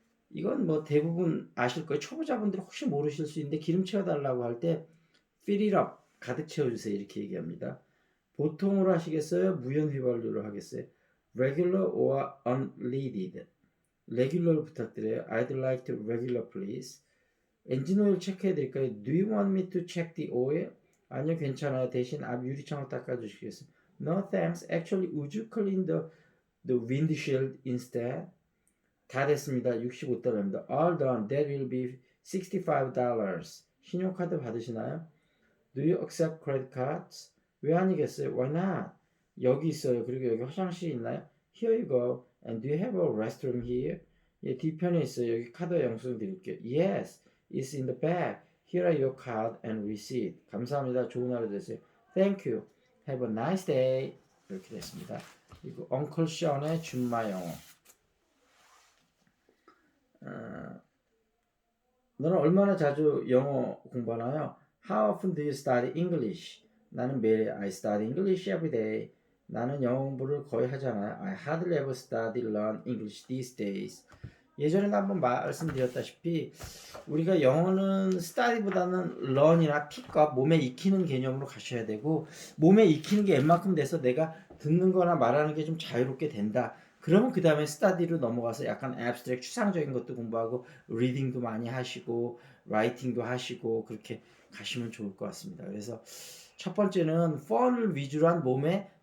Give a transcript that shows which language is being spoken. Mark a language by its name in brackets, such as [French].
[Korean] 이건 뭐 대부분 아실 거예요. 초보자분들 혹시 모르실 수 있는데 기름 채워달라고 할 때 [English] fill it up, [Korean] 가득 채워주세요. 이렇게 얘기합니다. 보통으로 하시겠어요? 무연 휘발유로 하겠어요? [English] Regular or unleaded? [Korean] Regular로 부탁드려요. [English] I'd like to regular, please. [Korean] 엔진 오일 체크해 드릴까요? [English] Do you want me to check the oil? [Korean] 아니요, 괜찮아요. 대신 앞 유리창을 닦아주시겠어요? [English] No, thanks. Actually, would you clean the windshield instead? [Korean] 다 됐습니다. $65입니다. [English] All done. That will be $65. [Korean] 신용카드 받으시나요? [English] Do you accept credit cards? [Korean] 왜 아니겠어요? [English] Why not? [Korean] 여기 있어요. 그리고 여기 화장실 있나요? [English] Here you go. And do you have a restroom here? [Korean] 예, 뒤편에 있어요. 여기 카드 영수증 드릴게요. [English] Yes, it's in the bag. Here are your card and receipt. [Korean] 감사합니다. 좋은 하루 되세요. [English] Thank you. Have a nice day. [Korean] 이렇게 됐습니다. 그리고 엉클 션의 준마 영어. 너는 얼마나 자주 영어 공부하나요? [English] How often do you study English? [Korean] 나는 매일 [English] I study English every day. [Korean] 나는 영어 공부를 거의 하잖아요. [English] I hardly ever study learn English these days. [Korean] 예전에도 한번 말씀드렸다시피 우리가 영어는 study보다는 learn이나 pick up, 몸에 익히는 개념으로 가셔야 되고 몸에 익히는 게 웬만큼 돼서 내가 듣는 거나 말하는 게 좀 자유롭게 된다. 그러면 그 다음에 스타디로 넘어가서 약간 앱스트랙 추상적인 것도 공부하고 리딩도 많이 하시고 라이팅도 하시고 그렇게 가시면 좋을 것 같습니다. 그래서 첫 번째는 펀을 위주로 한 몸에